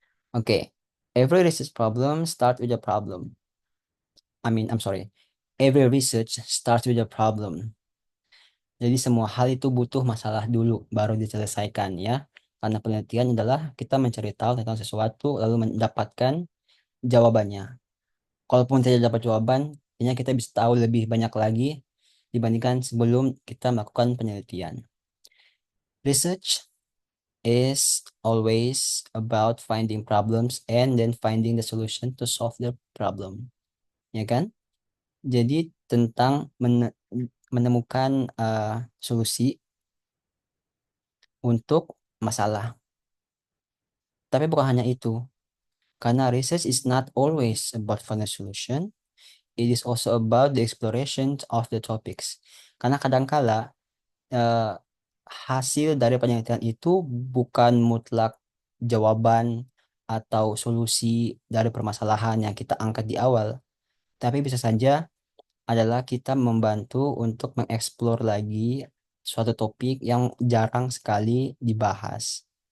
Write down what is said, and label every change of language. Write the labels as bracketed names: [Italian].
[English] Okay, every research problem starts with a problem. I'm sorry. Every research starts with a problem. [Indonesian] Jadi semua hal itu butuh masalah dulu baru diselesaikan ya. Karena penelitian adalah kita mencari tahu tentang sesuatu lalu mendapatkan jawabannya. Kalaupun tidak dapat jawaban, artinya kita bisa tahu lebih banyak lagi dibandingkan sebelum kita melakukan penelitian. [English] Research is always about finding problems and then finding the solution to solve the problem. [Indonesian] Ya kan? Jadi tentang menemukan solusi untuk masalah. Tapi bukan hanya itu, karena [English] research is not always about finding solution, it is also about the exploration of the topics. [Indonesian] Karena kadangkala eh, hasil dari penelitian itu bukan mutlak jawaban atau solusi dari permasalahan yang kita angkat di awal, tapi bisa saja adalah kita membantu untuk mengeksplor lagi suatu topik yang jarang sekali dibahas.